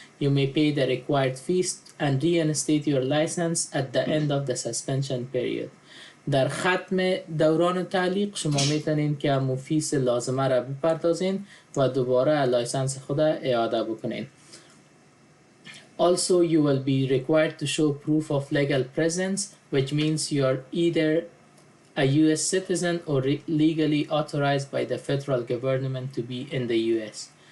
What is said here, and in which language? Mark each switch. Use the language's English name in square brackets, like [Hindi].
[English] You may pay the required fees and reinstate your license at the end of the suspension period. [Persian] در ختم دوران تعلیق شما میتونین که همون فیس لازمه را بپردازین و دوباره لایسنس خود اعاده بکنین. [English] Also, you will be required to show proof of legal presence, which means you are either a US citizen or legally authorized by the federal government to be in the US.